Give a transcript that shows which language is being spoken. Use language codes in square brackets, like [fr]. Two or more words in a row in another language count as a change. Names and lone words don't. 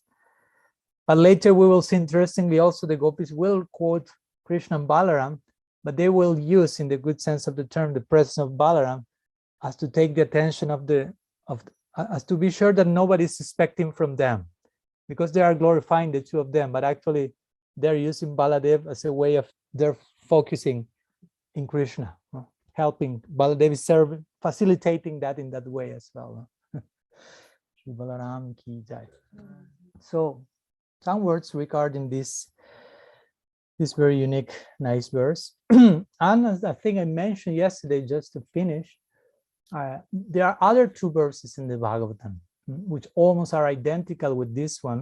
[en] But later we will see, interestingly, also the gopis will quote Krishna and Balaram, but they will use, in the good sense of the term, the presence of Balaram as to take the attention as to be sure that nobody is suspecting from them, because they are glorifying the two of them, but actually they're using Baladev as a way of their focusing in Krishna, helping Baladev is serving, facilitating that in that way as well. [hi] Shri Balaram ki jai. [en] So some words regarding this very unique, nice verse. And as I think I mentioned yesterday, just to finish, there are other two verses in the Bhagavatam which almost are identical with this one.